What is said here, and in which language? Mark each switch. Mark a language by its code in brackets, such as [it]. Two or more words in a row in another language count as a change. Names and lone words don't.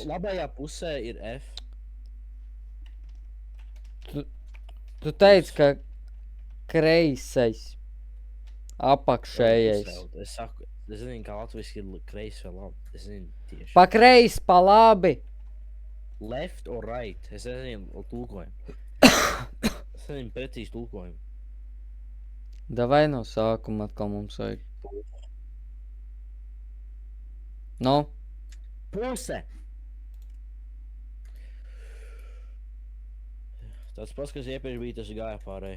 [lv] Labajā pusē ir F. Tu teici, ka kreisais. Apakšējais. Es saku, es zinu, kā latviski ir kreis vai labi. Es zinu tieši. Pa kreis, pa labi. [en] Left or right. [lv] Es nezinu tulkojumu. Es nezinu precīzi tulkojumu. Davai no sākuma atkal mums vajag. No? Puse! Tas pats, kas iepriekš bija, tas gāja pārēj.